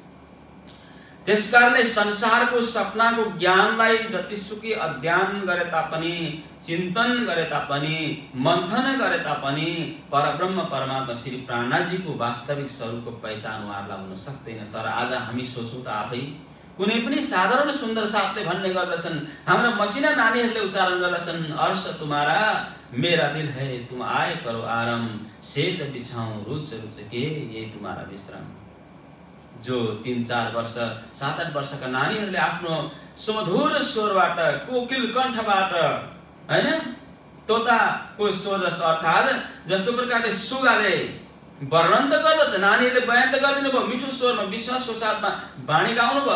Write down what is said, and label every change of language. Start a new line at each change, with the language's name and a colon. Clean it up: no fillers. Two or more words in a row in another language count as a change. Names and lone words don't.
Nepali: त्यसकारणले संसारको सपनाको ज्ञानलाई जतिसुकै अध्ययन गरे तापनि, चिन्तन गरे तापनि, मन्थन गरे तापनि परब्रह्म परमात्मा श्री प्राणनाथजीको वास्तविक स्वरूपको पहिचान उहाँहरूलाई हुन सक्दैन। तर आज हामी सोचौँ त आफै, कुनै पनि साधारण सुन्दर साथले भन्ने गर्दछन्, हाम्रा मसिना नानीहरूले उच्चारण गर्दछन्,
Hindi: अर्श तुम्हारा मेरा दिल है तुम आए करो आराम, सेत बिछाऊं रुच रुच के ये तुम्हारा विश्राम।
Nepali: जो 3-4 वर्ष 7-8 वर्षका नानीहरूले आफ्नो सुमधुर स्वरबाट, कोकिल कण्ठबाट, हैन, तोताको स्वर जस्तो अर्थात् जस्तो प्रकारले सुगाले वर्णन त गर्दछ, नानीहरूले बयान त गरिदिनु भयो मिठो स्वरमा विश्वासको साथमा वाणी गाउनु भयो।